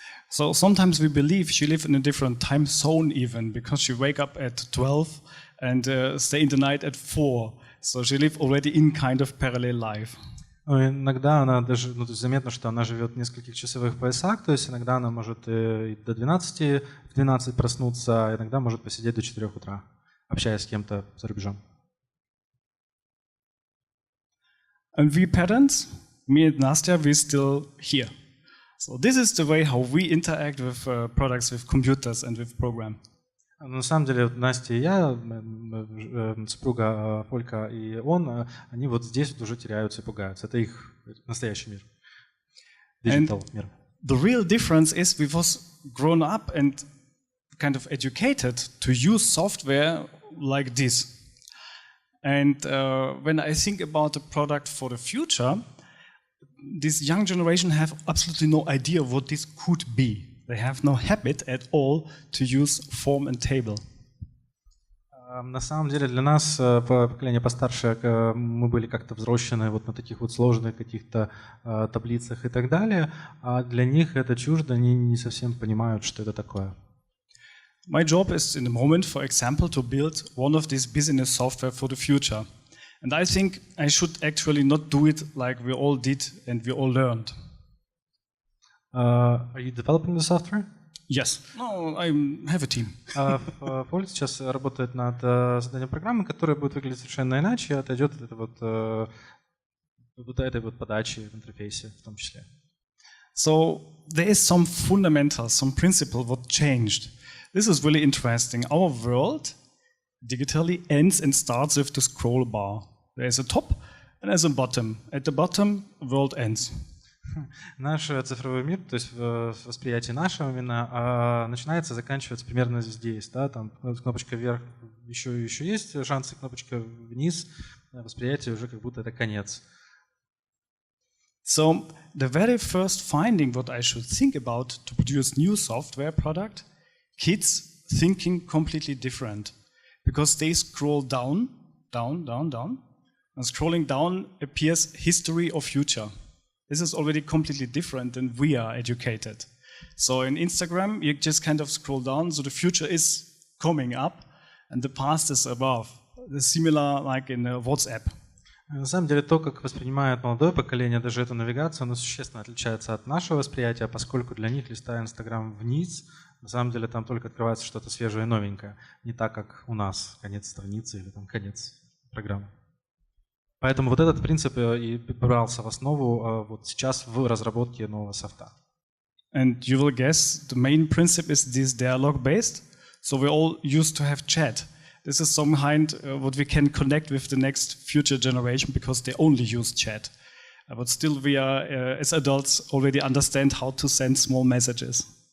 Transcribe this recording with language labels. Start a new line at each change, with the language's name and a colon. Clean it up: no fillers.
English: So sometimes we believe she lives in a different time zone even, because she wake up at 12 and stay in the night at 4. So she lives already in kind of parallel life.
Russian: Иногда она даже, то есть заметно, что она живет в нескольких часовых поясах, то есть иногда она может и до 12, в 12 проснуться, а иногда может посидеть до 4 утра, общаясь с кем-то за рубежом.
English: And we parents, me and Nastya, we still here. So this is the way how we interact with products, with computers and with program.
Russian: На самом деле, Настя и я, супруга Фолька и он, они вот здесь вот уже теряются и пугаются. Это их настоящий мир. Digital мир.
English: The real difference is we was grown up and kind of educated to use software like this. And when I think about the product for the future, this young generation have absolutely no idea what this could be. They have no habit at all to use form and table.
Russian: На самом деле для нас, поколение постарше, мы были как-то взрослены вот на таких вот сложных каких-то таблицах и так далее, а для них это чуждо, они не совсем понимают, что это такое.
English: My job is in the moment, for example, to build one of these business software for the future. And I think I should actually not do it like we all did and we all learned. Are you developing the software? Yes. No, I have a team.
Russian: Фольк сейчас работает над созданием программы, которая будет выглядеть совершенно иначе, отойдет от этой вот подачи в интерфейсе в том числе.
English: So there is some fundamentals, some principle what changed. This is really interesting. Our world digitally ends and starts with the scroll bar. There is a top and there's a bottom. At the bottom, world ends.
Russian: Наш цифровой мир, то есть восприятие нашего именно, начинается и заканчивается примерно здесь. Да? Там кнопочка вверх еще есть шансы, кнопочка вниз, восприятие уже как будто это конец.
English: So the very first finding what I should think about to produce new software product, kids thinking completely different. Because they scroll down, down, down, down, and scrolling down appears history or future. This is already completely different than we are educated. So in Instagram, you just kind of scroll down, so the future is coming up, and the past is above. It's similar like in WhatsApp.
Russian: На самом деле, то, как воспринимает молодое поколение даже эту навигацию, оно существенно отличается от нашего восприятия, поскольку для них, листая Инстаграм вниз, на самом деле там только открывается что-то свежее и новенькое. Не так, как у нас, конец страницы или там конец программы. Поэтому вот этот принцип и брался в основу вот сейчас в разработке нового софта.
English: And you will guess the main principle is this dialogue-based. So we all used to have chat. This is some kind what we can connect with the next future generation because they only use chat. But still we are, as adults, already understand how to send small messages.